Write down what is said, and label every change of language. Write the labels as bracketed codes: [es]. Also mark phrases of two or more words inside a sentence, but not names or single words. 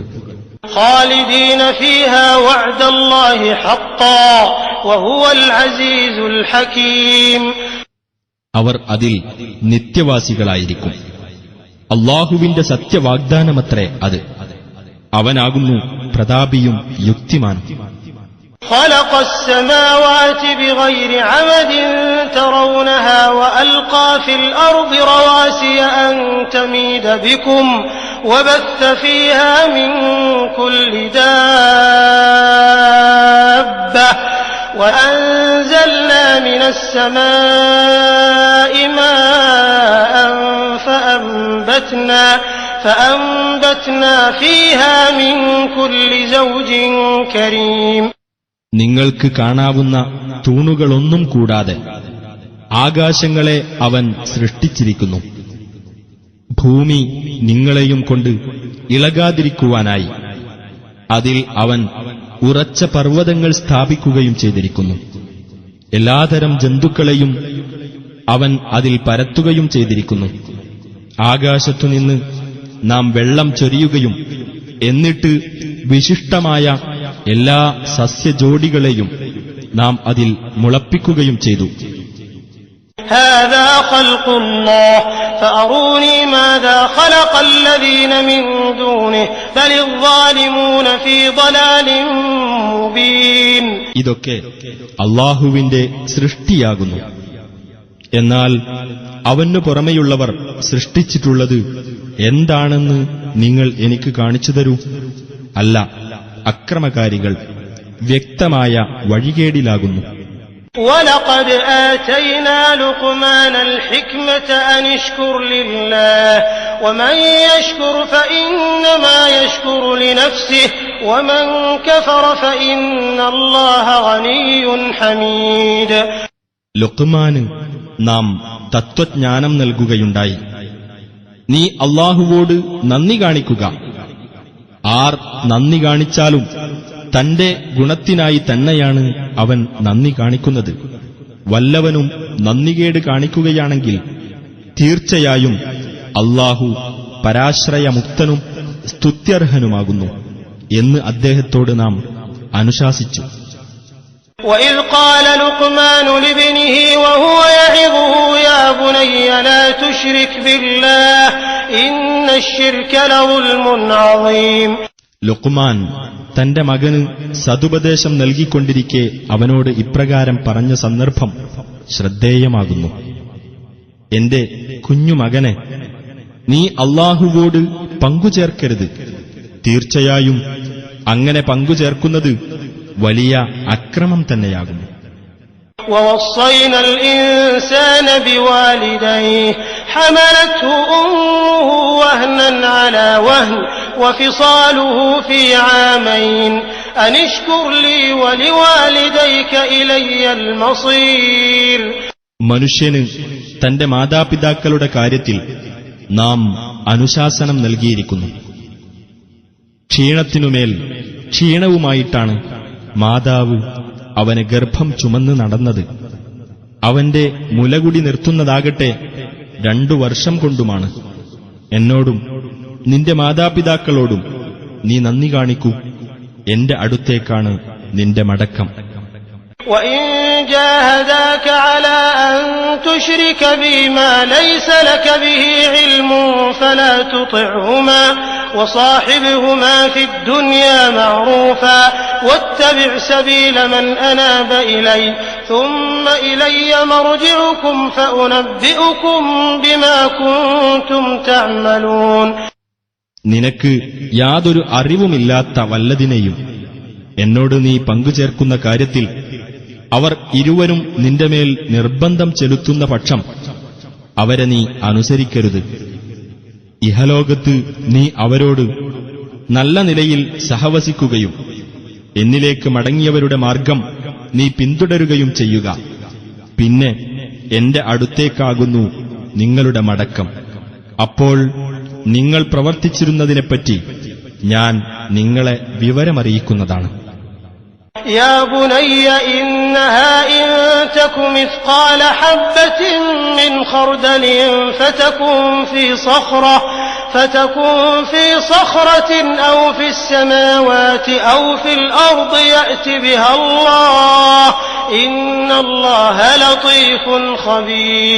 [ar] خالدين فيها وعد الله حقا وهو العزيز الحكيم. [ml] അവർ അതിൽ നിത്യവാസികളായിരിക്കും. അല്ലാഹുവിന്റെ സത്യവാഗ്ദാനമത്രേ അത്. അവനാകുന്നു പ്രതാപിയും യുക്തിമാനും. [ar] خلق السماوات بغير عمد ترونها وألقى في الأرض رواسي أن تميد بكم وبث فيها من كل دابة وأنزلنا من السماء ماء فأنبتنا فيها من كل زوج كريم. [ml] നിങ്ങൾക്ക് കാണാവുന്ന തൂണുകളൊന്നും കൂടാതെ ആകാശങ്ങളെ അവൻ സൃഷ്ടിച്ചിരിക്കുന്നു. ഭൂമി നിങ്ങളെയും കൊണ്ട് ഇളകാതിരിക്കുവാനായി അതിൽ അവൻ ഉറച്ച പർവ്വതങ്ങൾ സ്ഥാപിക്കുകയും ചെയ്തിരിക്കുന്നു. എല്ലാതരം ജന്തുക്കളെയും അവൻ അതിൽ പരത്തുകയും ചെയ്തിരിക്കുന്നു. ആകാശത്തുനിന്ന് നാം വെള്ളം ചൊരിയുകയും എന്നിട്ട് വിശിഷ്ടമായ എല്ലാ സസ്യജോഡികളെയും നാം അതിൽ മുളപ്പിക്കുകയും ചെയ്തു. [ar] هذا خلق الله فأروني ماذا خلق الذين من دونه بل الظالمون في ضلال مبين. [ml] ഇതൊക്കെ അല്ലാഹുവിന്റെ സൃഷ്ടിയാകുന്നു. എന്നാൽ അവനു പുറമെയുള്ളവർ സൃഷ്ടിച്ചിട്ടുള്ളത് എന്താണെന്ന് നിങ്ങൾ എനിക്ക് കാണിച്ചു തരൂ. അല്ല, അക്രമകാരികൾ വ്യക്തമായ വഴികേടിലാകുന്നു. [ar] وَلَقَدْ آتَيْنَا لُقْمَانَ الْحِكْمَةَ أَنِ اشْكُرْ لِلَّهِ وَمَنْ يَشْكُرْ فَإِنَّمَا يَشْكُرُ لِنَفْسِهِ وَمَنْ كَفَرَ فَإِنَّ اللَّهَ غَنِيٌّ حَمِيدٌ. [ml] ലുഖ്മാന് നാം തത്വജ്ഞാനം നൽകുകയുണ്ടായി. നീ അല്ലാഹുവോട് നന്ദി കാണിക്കുക. ആർ നന്ദി കാണിച്ചാലും തന്റെ ഗുണത്തിനായി തന്നെയാണ് അവൻ നന്ദി കാണിക്കുന്നത്. വല്ലവനും നന്ദികേട് കാണിക്കുകയാണെങ്കിൽ തീർച്ചയായും അല്ലാഹു പരാശ്രയമുക്തനും സ്തുത്യർഹനുമാകുന്നു എന്ന് അദ്ദേഹത്തോട് നാം അനുശാസിച്ചു. [ar] وَإِذْ قَالَ لُقْمَانُ لِابْنِهِ وَهُوَ يَعِظُهُ يَا بُنَيَّ لَا تُشْرِكْ بِاللَّهِ إِنَّ الشِّرْكَ لَظُلْمٌ عَظِيمٌ. [ml] ലുഖ്മാൻ തന്റെ മകന് സതുപദേശം നൽകിക്കൊണ്ടിരിക്കെ അവനോട് ഇപ്രകാരം പറഞ്ഞ സന്ദർഭം ശ്രദ്ധേയമാകുന്നു. എന്റെ കുഞ്ഞുമകനെ, നീ അല്ലാഹുവോട് പങ്കുചേർക്കരുത്. തീർച്ചയായും അങ്ങനെ പങ്കുചേർക്കുന്നത് വലിയ അക്രമം തന്നെയാകുന്നു. [ar] وَوَصَّيْنَا الْإِنسَانَ بِوَالِدَيْهِ حَمَلَتْهُ أُمُّهُ وَهْنًا عَلَى وَهْنٍ وَفِصَالُهُ فِي عَامَيْنِ أَنِ اشْكُرْ لِي وَلِوَالِدَيْكَ إِلَيَّ الْمَصِيرُ. [ml] മനുഷ്യന് തന്റെ മാതാപിതാക്കളുടെ കാര്യത്തിൽ നാം അനുശാസനം നൽകിയിരിക്കുന്നു. ക്ഷീണത്തിനുമേൽ ക്ഷീണവുമായിട്ടാണ് മാതാവ് അവനെ ഗർഭം ചുമന്ന് നടന്നത്. അവന്റെ മുലകുടി നിർത്തുന്നതാകട്ടെ 2 വർഷം കൊണ്ടുമാണ്. എന്നോടും നിന്റെ മാതാപിതാക്കളോടും നീ നന്ദി കാണിക്കൂ. എന്റെ അടുത്തേക്കാണ് നിന്റെ മടക്കം. [ar] وَإِن جَاهَدَاكَ عَلَىٰ أَن تُشْرِكَ بِي مَا لَيْسَ لَكَ بِهِ عِلْمٌ فَلَا تُطِعْهُمَا وَصَاحِبْهُمَا فِي الدُّنْيَا مَعْرُوفًا وَاتَّبِعْ سَبِيلَ مَنْ أَنَابَ إِلَيَّ ثُمَّ إِلَيَّ مَرْجِعُكُمْ فَأُنَبِّئُكُم بِمَا كُنتُمْ تَعْمَلُونَ. [ml] നിനക്ക് യാതൊരു അറിവുമില്ലാത്ത വല്ലതിനെയും എന്നോട് നീ പങ്കുചേർക്കുന്ന കാര്യത്തിൽ അവർ ഇരുവരും നിന്റെ മേൽ നിർബന്ധം ചെലുത്തുന്ന പക്ഷം അവരെ നീ അനുസരിക്കരുത്. ഇഹലോകത്ത് നീ അവരോട് നല്ല നിലയിൽ സഹവസിക്കുകയും എന്നിലേക്ക് മടങ്ങിയവരുടെ മാർഗം നീ പിന്തുടരുകയും ചെയ്യുക. പിന്നെ എന്റെ അടുത്തേക്കാകുന്നു നിങ്ങളുടെ മടക്കം. അപ്പോൾ നിങ്ങൾ പ്രവർത്തിച്ചിരുന്നതിനെപ്പറ്റി ഞാൻ നിങ്ങളെ വിവരമറിയിക്കുന്നതാണ്. [ar] يا بني إنها إن تك مثقال حبة من خردل فتكن في صخرة أو في السماوات أو في الأرض يأت بها الله إن الله لطيف خبير.